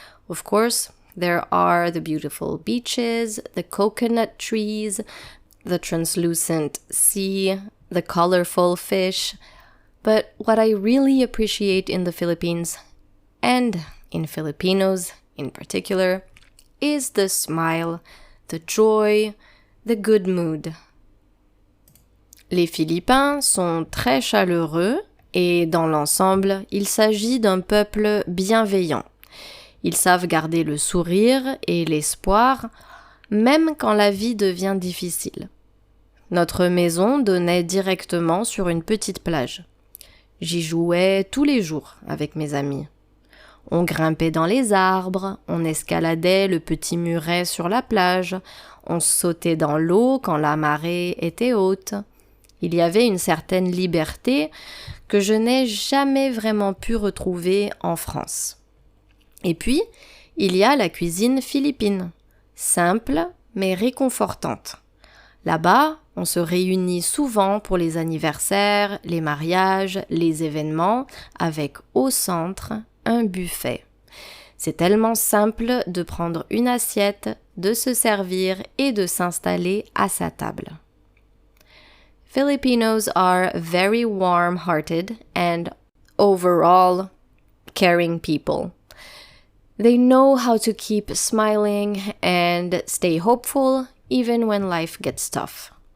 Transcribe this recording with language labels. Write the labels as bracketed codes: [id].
[en] Of course, there are the beautiful beaches, the coconut trees, the translucent sea, the colorful fish. But what I really appreciate in the Philippines, and in Filipinos in particular, is the smile, the joy, the good mood. [fr] Les Philippins sont très chaleureux et dans l'ensemble, il s'agit d'un peuple bienveillant. Ils savent garder le sourire et l'espoir, même quand la vie devient difficile. Notre maison donnait directement sur une petite plage. J'y jouais tous les jours avec mes amis. On grimpait dans les arbres, on escaladait le petit muret sur la plage, on sautait dans l'eau quand la marée était haute. Il y avait une certaine liberté que je n'ai jamais vraiment pu retrouver en France. Et puis, il y a la cuisine philippine, simple mais réconfortante. Là-bas, on se réunit souvent pour les anniversaires, les mariages, les événements, avec au centre un buffet. C'est tellement simple de prendre une assiette, de se servir et de s'installer à sa table. [en] Filipinos are very warm-hearted and overall caring people. They know how to keep smiling and stay hopeful even when life gets tough.